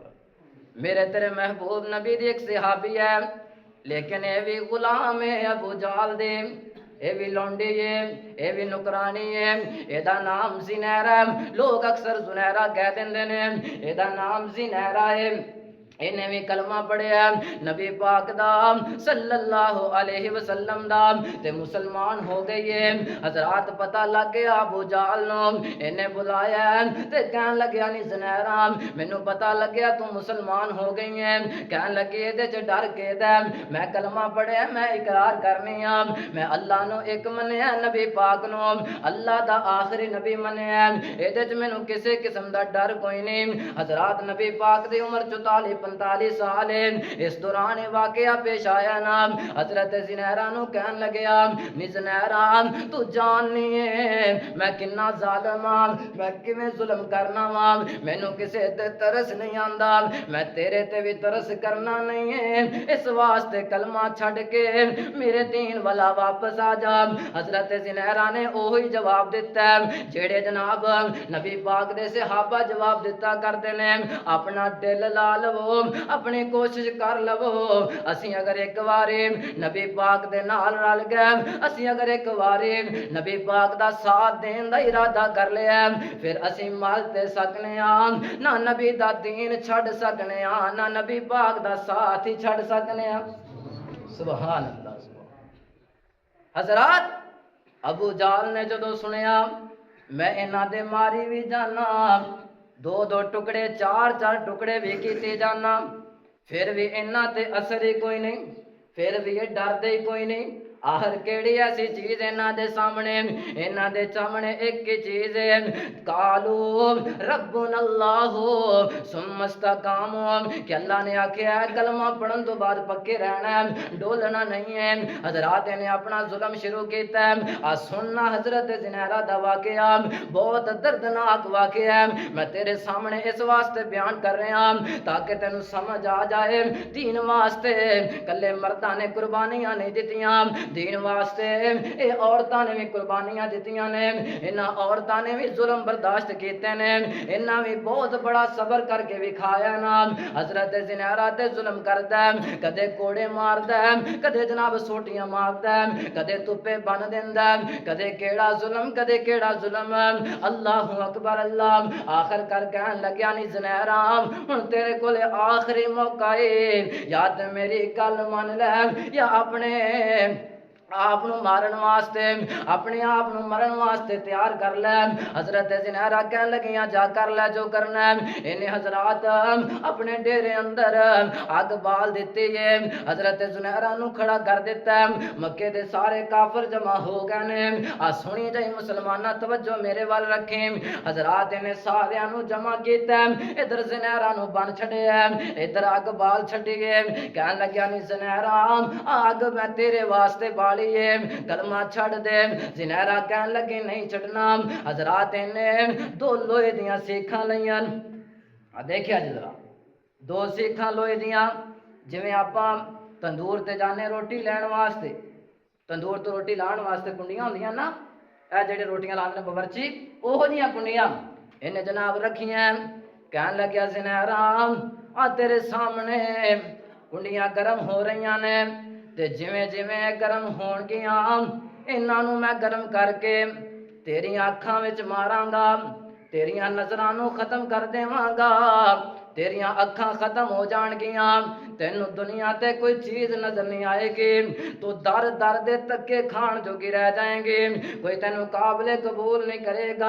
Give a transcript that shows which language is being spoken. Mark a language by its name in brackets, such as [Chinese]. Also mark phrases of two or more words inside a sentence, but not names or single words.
[Punjabi] میرے تیرے محبوب نبی دی ایک صحابی ہے، لیکن اے بھی غلام ہے ابو جہل دے، اے بھی لونڈی ہے، اے بھی نکرانی ہے، اے دا نام زنیرہ ہے، لوگ اکثر زنیرہ کہہ دیندے نے، اے دا نام زنیرہ ہے۔ انہیں بھی کلمہ پڑھیا نبی پاک دا صلی اللہ علیہ وسلم دا تے مسلمان ہو گئی ہے۔ حضرات پتہ لگ گیا ابو جہل نو، انہیں بلایا تے کہن لگیا نی زنیرہ مینوں پتہ لگیا تو مسلمان ہو گئی ہیں۔ کہن لگی اے دے چ ڈر کے دے میں کلمہ پڑھیا میں اقرار کرنی ہاں میں اللہ نو ایک منیا نبی پاک نو اللہ دا آخری نبی منیا اے دے چ مینوں کسے قسم دا ڈر کوئی نہیں۔ حضرات نبی پاک دی عمر 44 45 سال ہے۔ اس دوران واقعہ پیش آیا نا حضرت زنیرہ نو کہن لگیا نی زنیرہ تو جاننی ہے میں کنا ظالم ہاں میں کیویں ظلم کرنا وا مینوں کسے تے ترس نہیں آندا میں تیرے تے بھی ترس کرنا نہیں ہے اس واسطے کلمہ چھڈ کے میرے دین والا واپس آ جا۔ حضرت زنیرہ نے وہی جواب دیتا ہے جڑے جناب نبی پاک دے صحابہ جواب دیتا کرتے نے اپنا دل لا لو اپنی کوشش کر لو اسی اگر ایک واری نبی پاک دے نال رل گئے اسی اگر ایک واری نبی پاک دا ساتھ دین دا ارادہ کر لیا پھر اسی مال تے سکنے ہاں نہ نبی دا دین چھڑ سکنے ہاں نہ نبی پاک دا ساتھ ہی چھڑ سکنے ہاں۔ [Arabic] سبحان اللہ۔ [Punjabi] حضرات ابو جہل نے جدو سنیا میں انہاں دے ماری بھی جانا دو دو ٹکڑے چار چار ٹکڑے بھی کیتے جانا پھر بھی انہاں تے اثر ہی کوئی نہیں پھر بھی یہ ڈر دے کوئی نہیں۔ آخر کیڑی ایسی چیز انہاں دے سامنے ایک ہی چیز ہے [Arabic] قالو ربنا اللہ ثم استقاموا [Punjabi] کہ اللہ نے آکھیا ہے کلمہ پڑھن تو بعد پکے رہنا ہے ڈولنا نہیں ہے۔ حضرات نے اپنا ظلم شروع کیتا ہے سننا حضرت زنیرہ دا واقعہ بہت دردناک واقعہ ہے میں تیرے سامنے اس واسطے بیان کر رہا ہوں تاکہ تینوں سمجھ آ جائے دین واسطے کلے مرداں نے قربانیاں نہیں دتیاں دین واسطے اے عورتاں نے بھی قربانیاں دتیاں نے انہاں عورتاں نے بھی ظلم برداشت کیتے نے انہاں بھی بہت بڑا صبر کر کے وکھایا نا۔ حضرت زنیرہ تے ظلم کردا ہے کدے کوڑے ماردا ہے کدے جناب سوٹیاں ماردا ہے کدے تپے بن دیندا ہے کدے کیڑا ظلم اللہ اکبر اللہ آخر کر کہن لگیا نی زنیرہ ہن تیرے کول آخری موقع ہے یا تے میری گل من لے یا اپنے آپ مارن واسطے اپنے آپ مرن واسطے تیار کر لے۔ حضرت زنیرہ کہن لگیاں جا کر لے جو کرنا ہے انہیں حضرات اپنے ڈیرے اندر آگ بال دیتی ہے حضرت زنیرہ نو کھڑا کر دیتا ہے مکے دے سارے کافر جمع ہو گئے نے سنی جائی مسلمانہ توجہ میرے وال رکھیں حضرات انہیں سارے نو جمع کیتا ہے ادھر زنیرہ نو بن چھڑے ہے ادھر آگ بال چھڑی ہے کہن لگیا نی زنیرہ آگ میں تیرے واسطے بال کلمہ چھڑ دے زنیرہ کہن لگی نہیں چھڑنا۔ حضرات نے دو لوہے دیاں سیکھاں لیاں دیکھیا جی ذرا دو سیکھاں لوہے دیاں جویں آپاں تندور تے جانے روٹی لین واسطے تندور تو روٹی لان واسطے کنڈیاں ہوندیاں نا اے جڑے روٹیاں لاندے باورچی اوہو جیاں کنڈیاں انہیں جناب رکھیاں کہن لگیا زنیرہ تیرے سامنے کنڈیاں گرم ہو رہیاں نے تے جویں جویں گرم ہون گیاں انہاں نوں میں گرم کر کے تیریاں اکھاں وچ ماراں گا تیریاں نظراں نوں ختم کر دیواں گا تیریاں اکھاں ختم ہو جان گیاں تینوں دنیا تے کوئی چیز نظر نہیں آئے گی تو در در دے تکے کھان جوگی رہ جائیں گے کوئی تینوں قابل قبول نہیں کرے گا۔